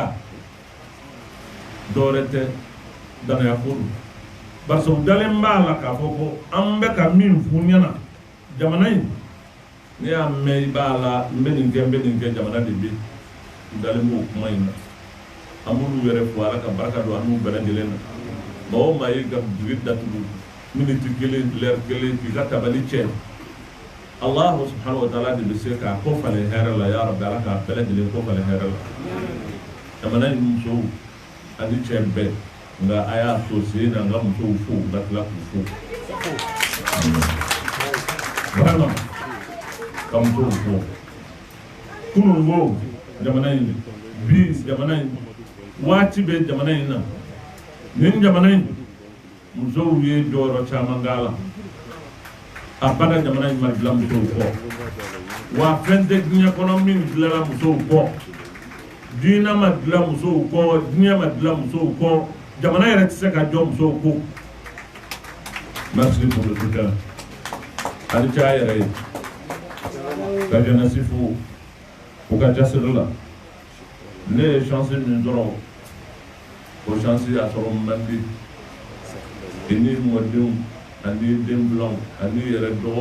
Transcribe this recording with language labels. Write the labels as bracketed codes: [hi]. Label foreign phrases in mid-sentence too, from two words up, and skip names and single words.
[bm] kan dɔwɛrɛ tɛ danaya ko don barisa u dalen b'a la k'a fɔ ko an bɛ ka min f'u ɲɛna jamana in ne y'a mɛn i b'a la n bɛ nin kɛ jamana de bɛ u dalen b'o kuma in na an b'olu yɛrɛ fɔ ala ka barika don an n'u bɛɛ lajɛlen na maa o maa y'i ka butigi datugu miniti kelen lɛri kelen k'i ka tabali cɛ [ar] الله سبحانه وتعالى [bm] de bɛ se k'a ko falen hɛrɛ la [ar] يا رب [bm] ala k'a bɛɛ lajɛlen ko falen hɛrɛ la jamana in musow ani cɛ bɛɛ nka a y'a to sen na n ka musow fo ka tila k'u fo vraiment ka musow fo kunun ko jamana in bi jamana in waati bɛ jamana in na nin jamana in musow ye jɔyɔrɔ caman k'a la a bada jamana in ma dilan musow kɔ wa fɛn tɛ diɲɛ kɔnɔ min dilanna musow kɔ diinɛ ma dilan musow kɔ diɲɛ ma dilan musow kɔ jamana yɛrɛ tɛ se ka jɔ musow ko [fr] merci pour le soutien [bm] ani cɛ a yɛrɛ ye ka jeunesse fo u ka jasiri la ne ye chance min sɔrɔ o chance a sɔrɔ man di i ni mɔdenw ani den bilanw ani yɛrɛ dɔgɔw